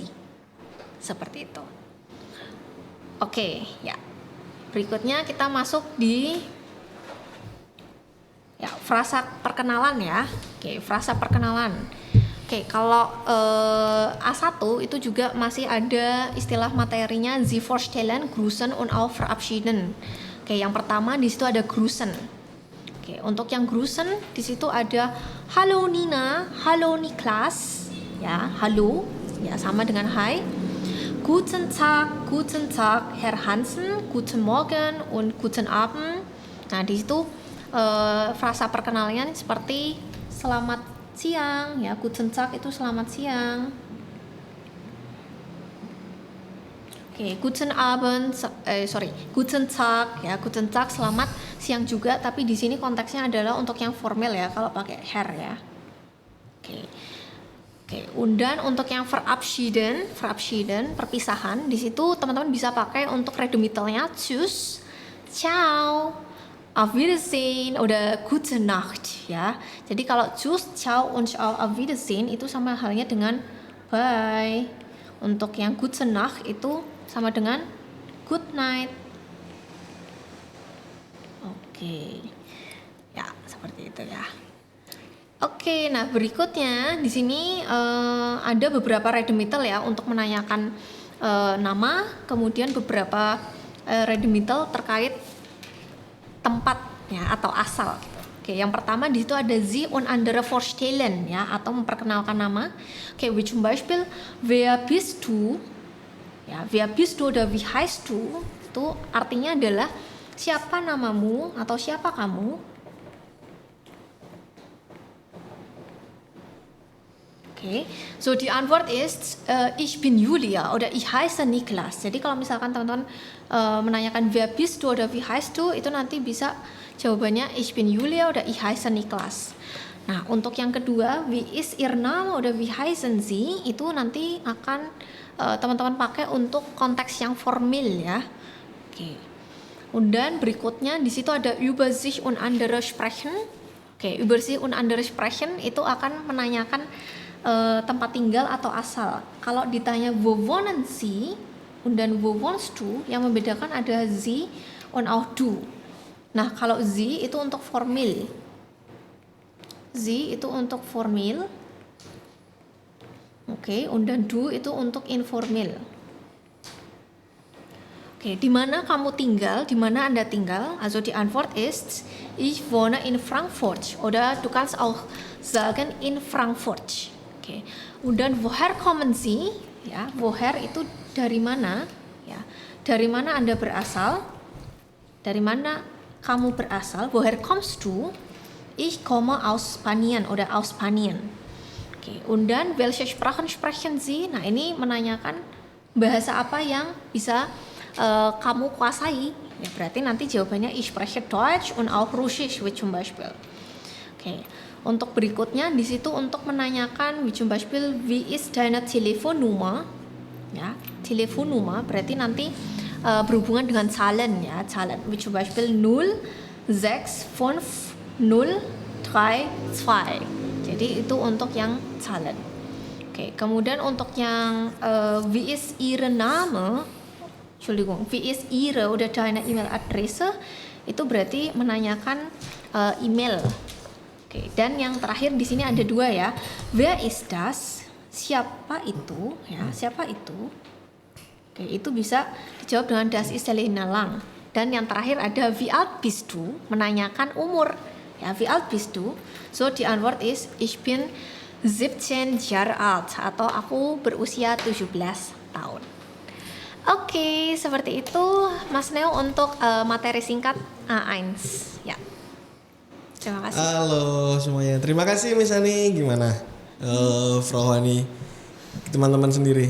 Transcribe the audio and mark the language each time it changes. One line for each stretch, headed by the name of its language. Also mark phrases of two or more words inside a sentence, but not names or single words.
Indonesian: Seperti itu. Oke, ya. Berikutnya kita masuk di ya frasa perkenalan ya. Oke, frasa perkenalan. Oke, kalau A1 itu juga masih ada istilah materinya
German: Sie vorstellen, grüßen und auch verabschieden.
Indonesian: Oke, yang pertama di situ ada grüßen. Oke, untuk yang grüßen di situ ada Hallo Nina, Hallo Niklas, ya, halo, ya sama dengan hai.
German: Guten Tag, Herr Hansen, Guten Morgen, und Guten Abend.
Indonesian: Nah, di situ frasa perkenalannya seperti selamat siang, ya.
German: Guten Tag
Indonesian: itu selamat siang. Oke,
German: Guten Abend, Guten Tag, ya. Guten Tag
Indonesian: selamat siang juga, tapi di sini konteksnya adalah untuk yang formal ya, kalau pakai Herr ya. Oke. Dan untuk yang verabschieden, perpisahan, di situ teman-teman bisa pakai untuk redemitelnya
German: tschüss, ciao, auf Wiedersehen, oder gute Nacht
Indonesian: ya. Jadi kalau
German: tschüss, ciao und auf Wiedersehen
Indonesian: itu sama halnya dengan bye. Untuk yang
German: gute Nacht
Indonesian: itu sama dengan
English: good night.
Indonesian: Oke. Ya, seperti itu ya. Oke, nah berikutnya di sini ada beberapa redemitel ya untuk menanyakan nama, kemudian beberapa redemitel terkait tempat ya atau asal. Oke, yang pertama di situ ada
German: Sie und andere vorstellen
Indonesian: ya atau memperkenalkan nama. Oke,
German: wie zum Beispiel wer bist du? Ya, wer bist du oder wie heißt du?
Indonesian: Itu artinya adalah siapa namamu atau siapa kamu? Oke,
German: so die Antwort ist ich bin Julia oder ich heiße Niklas.
Indonesian: Jadi kalau misalkan teman-teman menanyakan
German: wer bist du oder wie heißt du,
Indonesian: itu nanti bisa jawabannya
German: ich bin Julia oder ich heiße Niklas.
Indonesian: Nah, untuk yang kedua,
German: wie ist ihr Name oder wie heißen Sie,
Indonesian: itu nanti akan teman-teman pakai untuk konteks yang formal ya. Oke. Dan berikutnya di situ ada
German: über sich und andere sprechen.
Indonesian: Oke,
German: über sich und andere sprechen
Indonesian: itu akan menanyakan tempat tinggal atau asal. Kalau ditanya
German: wo wohnen Sie dan wo wohnst du,
Indonesian: yang membedakan ada
German: Sie und auch du.
Indonesian: Nah, kalau Sie itu untuk formal. Sie itu untuk formal. Oke,
German: und dann du
Indonesian: itu untuk informal. Oke, di mana kamu tinggal? Di mana Anda tinggal?
German: Also die Antwort ist ich wohne in Frankfurt oder du kannst auch sagen in Frankfurt.
Indonesian: Oke.
German: Und dann woher kommen Sie?
Indonesian: Ya, woher itu dari mana? Ya. Dari mana Anda berasal? Dari mana kamu berasal?
German: Woher kommst du? Ich komme aus Spanien oder aus Spanien. Oke, und dann welche Sprachen sprechen Sie?
Indonesian: Nah, ini menanyakan bahasa apa yang bisa kamu kuasai. Ya, berarti nanti jawabannya
German: ich spreche Deutsch und auch Russisch wie zum Beispiel.
Indonesian: Oke. Untuk berikutnya di situ untuk menanyakan
German: wie zum Beispiel wie ist deine Telefonnummer?
Indonesian: Ya, Telefonnummer berarti nanti berhubungan dengan Zahlen ya, Zahlen.
German: Wie zum Beispiel 065032.
Indonesian: Jadi itu untuk yang Zahlen. Oke, kemudian untuk yang
German: wie ist Ihre Name? Entschuldigung, wie ist Ihre oder deine E-Mail-Adresse?
Indonesian: Itu berarti menanyakan email. Oke, dan yang terakhir di sini ada dua ya.
German: Wer ist das?
Indonesian: Siapa itu? Ya, siapa itu? Oke, itu bisa dijawab dengan
German: das ist lang.
Indonesian: Dan yang terakhir ada
German: wie alt bist du?
Indonesian: Menanyakan umur. Ya,
German: wie alt bist du? So die Antwort ist ich bin 17 Jahre alt
Indonesian: atau aku berusia 17 tahun. Oke, seperti itu Mas Neo untuk materi singkat A1. Ya. Terima kasih. Halo semuanya, terima kasih Miss Ani. Gimana Frau Hani, teman-teman sendiri?